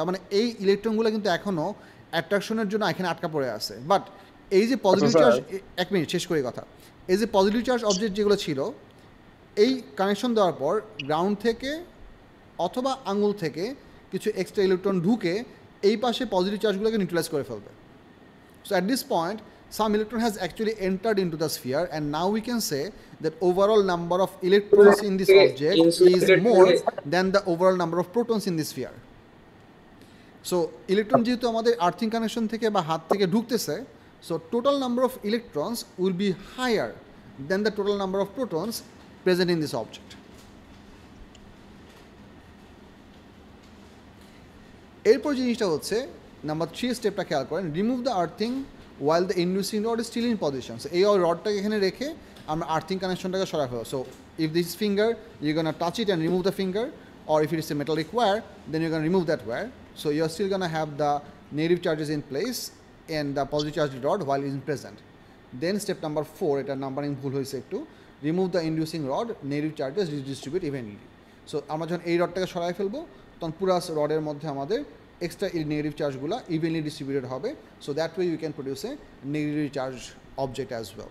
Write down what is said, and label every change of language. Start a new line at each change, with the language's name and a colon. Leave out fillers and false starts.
Bangla: তার মানে এই ইলেকট্রনগুলো কিন্তু এখনও অ্যাট্রাকশনের জন্য এখানে আটকা পড়ে আছে। বাট এই যে পজিটিভ চার্জ, এক মিনিট শেষ করি কথা, এই যে পজিটিভ চার্জ অবজেক্ট যেগুলো ছিল, এই কানেকশন দেওয়ার পর গ্রাউন্ড থেকে অথবা আঙুল থেকে কিছু এক্সট্রা ইলেকট্রন ঢুকে এই পাশে পজিটিভ চার্জগুলোকে নিউট্রালাইজ করে ফেলবে।
English: So at this point, some electron has actually entered into the sphere, and now we can say that overall number of electrons in this object is more than the overall number of protons in this sphere. So electron
Bangla: যেহেতু আমাদের earthing connection থেকে বা হাত থেকে ঢুকতেছে,
English: so total number of electrons will be higher than the total number of protons present in this object.
Bangla: এরপর জিনিসটা হচ্ছে নাম্বার 3 স্টেপটা খেয়াল করেন,
English: Remove the earthing while the inducing rod is still in position.
Bangla: এই রডটাকে এখানে রেখে আমরা আর্থিং কানেকশনটাকে সরাই ফেলবো।
English: So if this finger you gonna touch it and remove the finger, or if it is a metallic wire, then you're going to remove that wire. So you're still going to have the negative charges in place and the positive charge rod while it is present. Then step number 4,
Bangla: এটা numbering ভুল হয়েছে একটু,
English: Remove the inducing rod, negative charges distribute evenly.
Bangla: So আমরা যখন এই রডটাকে সরাই ফেলবো, তখন পুরো রডের মধ্যে আমাদের এক্সট্রা নেগেটিভ চার্জগুলো ইভেনলি ডিস্ট্রিবিউটেড হবে।
English: So that way you can produce a negative charge object as well.